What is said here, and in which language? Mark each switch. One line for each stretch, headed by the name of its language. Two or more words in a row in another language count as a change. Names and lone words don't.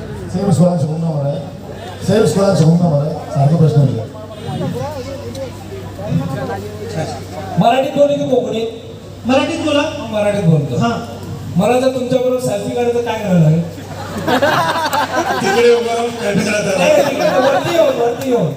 Konkani: सेम स्कूलान शिकूंक ना मरे सेम स्कूलान शिकूंक ना मरे सारको प्रश्न दिला
Marathi: मराठीत बोलू की कोकणीत? मराठीत बोला. मराठीत बोलतो. हा मला जर तुमच्याबरोबर सेल्फी काढायचं काय करायला लागेल? तिकडे उभं राहून कॅफे करायचा. वरती येऊन वरती येऊन